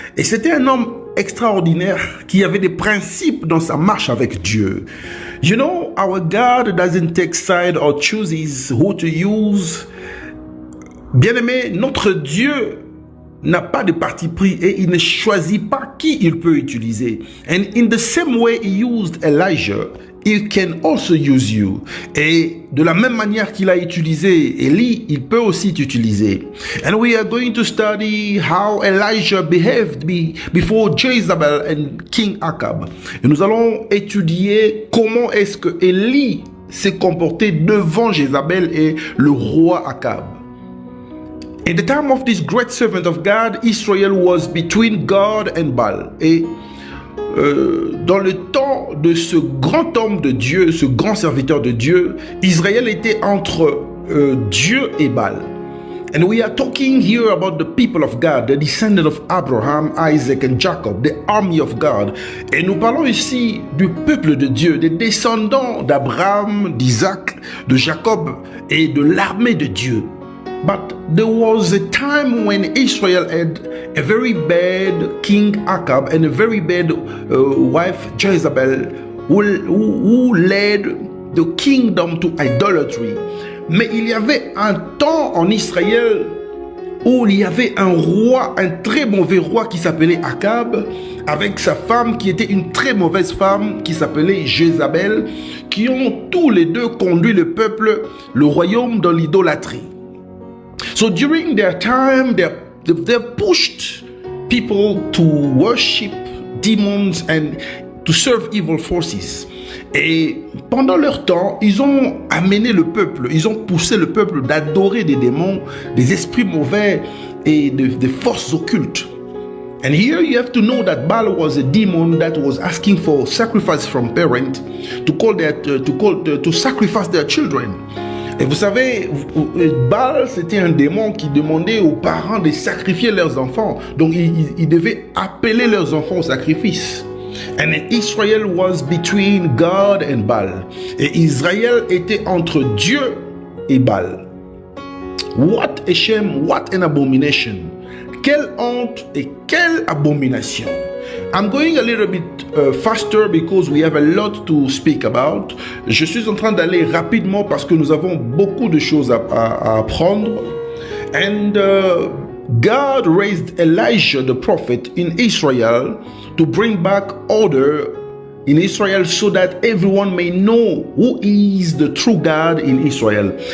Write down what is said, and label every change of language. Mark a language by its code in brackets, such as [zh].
[fr] Et c'était un homme extraordinaire qui avait des principes dans sa marche avec Dieu. [en] You know, our God doesn't take side or chooses who to use. [fr] Bien-aimé, notre Dieu n'a pas de parti pris et il ne choisit pas qui il peut utiliser. [en] And in the same way he used Elijah, he can also use you. [fr] Et de la même manière qu'il a utilisé Élie, il peut aussi t'utiliser. [en] And we are going to study how Elijah behaved before Jezebel and King Ahab. [fr] Et nous allons étudier comment est-ce que Élie s'est comporté devant Jézabel et le roi Ahab. [en] In the time of this great servant of God, Israel was between God and Baal. [fr] Et dans le temps de ce grand homme de Dieu, ce grand serviteur de Dieu, Israël était entre Dieu et Baal. [en] And we are talking here about the people of God, the descendants of Abraham, Isaac and Jacob, the army of God. [fr] Et nous parlons ici du peuple de Dieu, des descendants d'Abraham, d'Isaac, de Jacob et de l'armée de Dieu. [en] But there was a time when Israel had a very bad king Ahab and a very bad wife Jezebel who led the kingdom to idolatry. [fr] Mais il y avait un temps en Israël où il y avait un roi, un très mauvais roi qui s'appelait Akab, avec sa femme qui était une très mauvaise femme qui s'appelait Jézabel, qui ont tous les deux conduit le peuple, le royaume dans l'idolâtrie. [en] So during their time, they pushed people to worship demons and to serve evil forces. [fr] Et pendant leur temps, ils ont amené le peuple, ils ont poussé le peuple d'adorer des démons, des esprits mauvais et des forces occultes. [en] And here you have to know that Baal was a demon that was asking for sacrifice from parents to sacrifice their children. [fr] Et vous savez, Baal, c'était un démon qui demandait aux parents de sacrifier leurs enfants. Donc, ils devaient appeler leurs enfants au sacrifice. [en] And Israel was between God and Baal. [fr] Et Israël était entre Dieu et Baal. [en] What a shame, what an abomination. [fr] Quelle honte et quelle abomination. [en] I'm going a little bit faster because we have a lot to speak about. [fr] Je suis en train d'aller rapidement parce que nous avons beaucoup de choses à apprendre. [en] And God raised Elijah the prophet in Israel to bring back order in Israel so that everyone may know who is the true God in Israel.